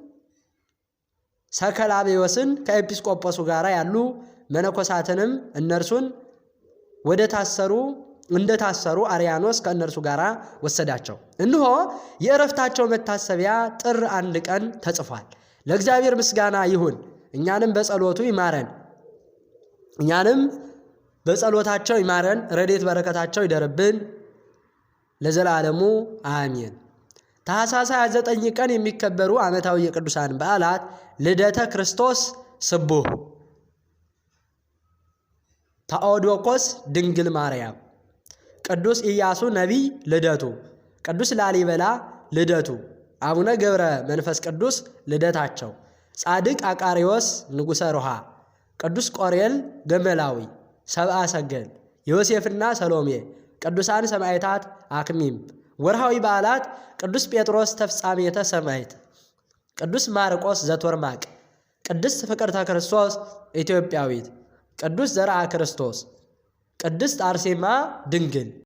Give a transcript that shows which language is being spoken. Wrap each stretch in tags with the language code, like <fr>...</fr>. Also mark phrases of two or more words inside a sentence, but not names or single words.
<am>ሰከላቤዎስን ከኤጲስቆጶሱ ጋር ያሉ መነኮሳትንም እነርሱን እንደታሰሩ አርያኖስ ከእነርሱ ጋር ወሰዳቸው። እነሆ የእረፍታቸው መታሰቢያ ጥር 1 ቀን ተጽፏል። ለእግዚአብሔር ምስጋና ይሁን። እኛንም በጸሎታቸው ይማረን። ረድኤት በረከታቸው ይደርብን ለዘላለሙ አሜን። ታኅሳስ 29 ቀን የሚከበሩ ዓመታዊ የቅዱሳን በዓላት ልደተ ክርስቶስ፣ ስቡህ ታኦዶኮስ ድንግል ማርያም ቅዱስ ኢያሱ ነቢይ ልደቱ ቅዱስ ላሊበላ ልደቱ አቡነ ገብረ መንፈስ ቅዱስ ልደታቸው ጻድቅ አቃሪዎስ ንጉሠ ሮሃ ቅዱስ ቆሬል ገመላዊ ሰብአ ሰገል ዮሴፍና ሰሎሜ ቅዱሳን ሰማዕታት አክሚም ወርሃዊ በዓላት ቅዱስ ጴጥሮስ ተፍጻሜተ ሰማዕት ቅዱስ ማርቆስ ዘቶርማቅ ቅድስት ፍቅርተ ክርስቶስ ኢትዮጵያዊት ቅዱስ ዘርአ ክርስቶስ ቅድስት አርሴማ ድንግል</am>